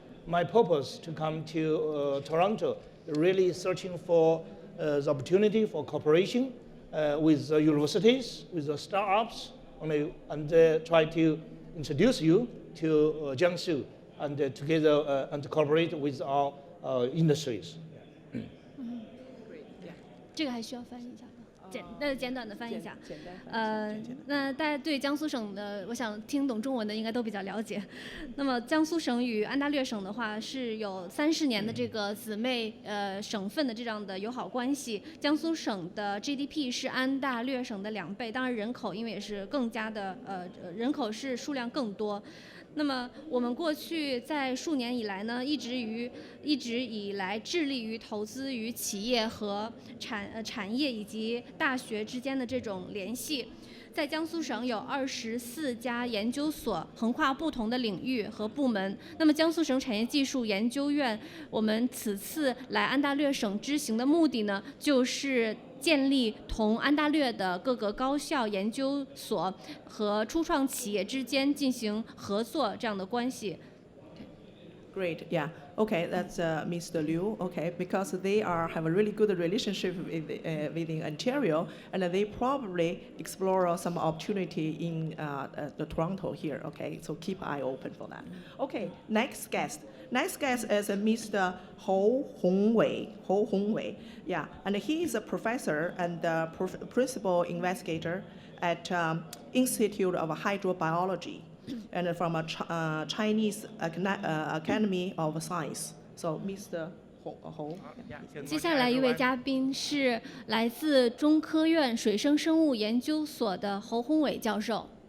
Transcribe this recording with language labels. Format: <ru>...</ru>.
<en>My purpose to come to Toronto, really searching for the opportunity for cooperation with the universities, with the startups, and try to introduce you to Jiangsu and together and cooperate with our industries.</en> <zh>这个还需要翻译一下的，简短的翻译一下。那大家对江苏省的，我想听懂中文的应该都比较了解。那么江苏省与安大略省的话是有30年的这个姊妹省份的这样的友好关系。江苏省的 GDP 是安大略省的2倍，当然人口因为也是更加的人口是数量更多。那么我们过去在数年以来呢，一直以来致力于投资于企业和产业以及大学之间的这种联系。在江苏省有24家研究所，横跨不同的领域和部门。那么江苏省产业技术研究院，我们此次来安大略省之行的目的呢，就是建立同安大略的各个高校研究所和初创企业之间进行合作这样的关系。</zh> <en>Great, yeah. Okay, that's Mr. Liu. Okay, because they have a really good relationship within Ontario, and they probably explore some opportunity in the Toronto here. Okay, so keep an eye open for that. Okay, next guest. Next guest is Mr. Hou Hongwei. Hou Hongwei. Yeah, and he is a professor and principal investigator at Institute of Hydrobiology, and from a Chinese Academy of Science. So, Mr. Hou.</en> <zh>接下来一位嘉宾是来自中科院水生生物研究所的侯宏伟教授。</zh>